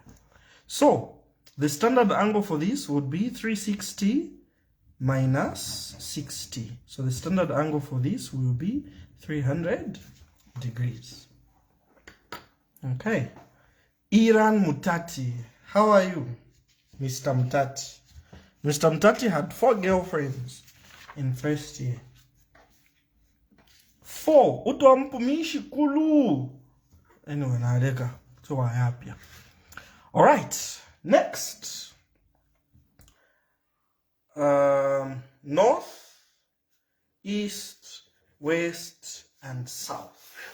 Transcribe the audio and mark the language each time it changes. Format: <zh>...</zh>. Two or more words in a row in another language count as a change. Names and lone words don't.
<en>So the standard angle for this would be 360 minus 60. So the standard angle for this will be 300 degrees. Okay. Iran Mutati. How are you, Mr. Mutati? Mr. Mutati had 4 girlfriends in first year.</en> <bem>4. Utompumishi kulu.</bem> <en>Anyway, naadeka. So I happy. All right. Next. North, east, west, and south.</en>